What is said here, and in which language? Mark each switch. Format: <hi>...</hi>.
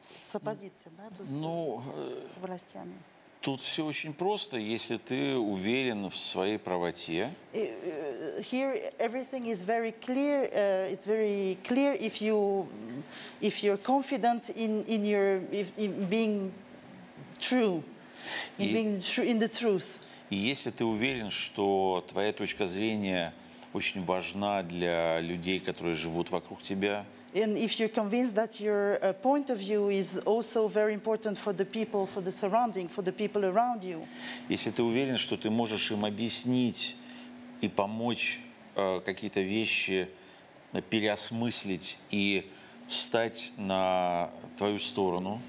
<ru>С оппозицией, да, то есть с властями. Тут все очень просто, если ты уверен в своей правоте.</ru> <en>Here everything is very clear. It's very clear if you're confident in being true, being true in the truth.</en> <ru>И если ты уверен, что твоя точка зрения очень важна для людей, которые живут вокруг тебя.</ru> <en>And if you're convinced that your point of view is also very important for the people, for the surrounding, for the people around you.</en> <ru>Если ты уверен, что ты можешь им объяснить и помочь какие-то вещи переосмыслить и встать на твою сторону.</ru>